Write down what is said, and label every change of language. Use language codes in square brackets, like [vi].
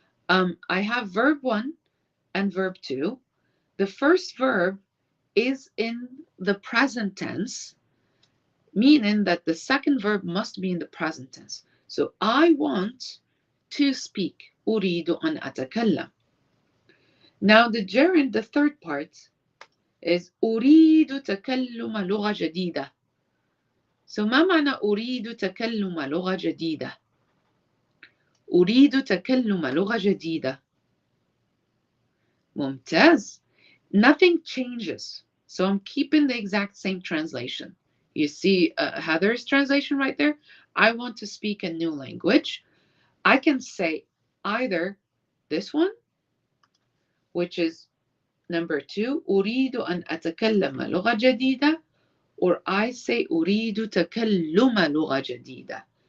[en] I have verb 1 and verb 2. The first verb is in the present tense, meaning that the second verb must be in the present tense. So I want to speak. [ar] أريد أن أتكلم. [en] Now the gerund, the third part, is [ar] أريد تكلم لغة جديدة. So ما معنى أريد تكلم لغة جديدة؟ أريد تكلم لغة جديدة. [en] ممتاز. Nothing changes. So I'm keeping the exact same translation. You see Heather's translation right there? I want to speak a new language. I can say either this one, which is number 2, [ar] أريد أن أتكلم لغة جديدة, [en] or I say [ar] أريد تكلم لغة جديدة.